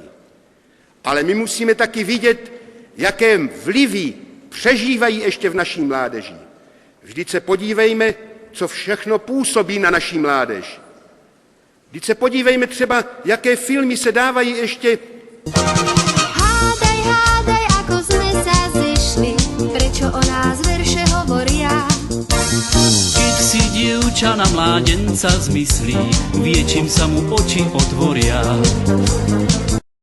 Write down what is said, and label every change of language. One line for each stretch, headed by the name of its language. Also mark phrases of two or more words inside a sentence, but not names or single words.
Czech: Ale my musíme taky vidět, jaké vlivy přežívají ještě v naší mládeži. Vždyť se podívejme, co všechno působí na naší mládež. Vždyť se podívejme třeba, jaké filmy se dávají ještě.
Slovak: Hádaj, ako sme sa zišli, prečo o nás verše hovoria. Keď si dievča na mládenca zmyslí, vie, čím sa mu oči otvoria.